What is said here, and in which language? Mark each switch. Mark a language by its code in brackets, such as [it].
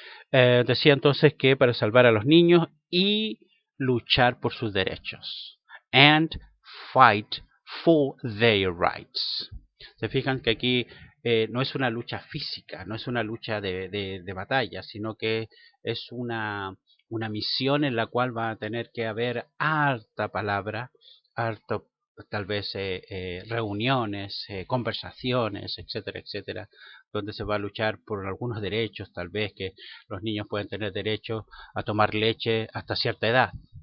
[es] Decía entonces que para salvar a los niños y luchar por sus derechos. [en] And fight for their rights. [es] Se fijan que aquí no es una lucha física, no es una lucha de batalla, sino que es una misión en la cual va a tener que haber harta palabra, harto tal vez reuniones, conversaciones, etcétera, etcétera, donde se va a luchar por algunos derechos, tal vez que los niños pueden tener derecho a tomar leche hasta cierta edad.